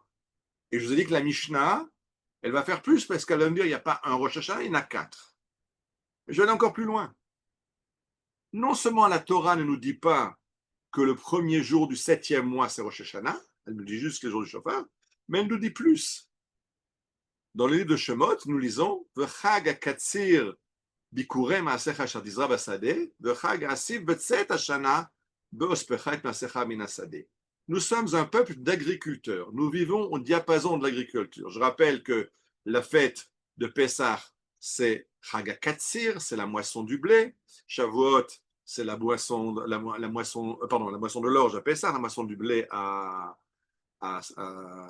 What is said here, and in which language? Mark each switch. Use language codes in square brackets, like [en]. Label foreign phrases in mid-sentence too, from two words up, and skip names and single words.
[fr] Et je vous ai dit que la Mishnah, elle va faire plus parce qu'elle va me dire qu'il n'y a pas un Rosh Hashanah, il y en a 4. Je vais aller encore plus loin. Non seulement la Torah ne nous dit pas que le premier jour du 7e mois, c'est Rosh Hashanah, elle nous dit juste que le jour du shofar, mais elle nous dit plus. Dans le livre de Shemot, nous lisons [he] וחג הקציר בכורי מעשיך אשר תזרע בשדה, וחג האסיף בצאת השנה באספך את מעשיך מן השדה. [fr] Nous sommes un peuple d'agriculteurs. Nous vivons au diapason de l'agriculture. Je rappelle que la fête de Pessah, c'est [he] חג הקציר, [fr] c'est la moisson du blé. Shavuot, c'est la moisson de l'orge à Pessah, la moisson du blé à Shavuot.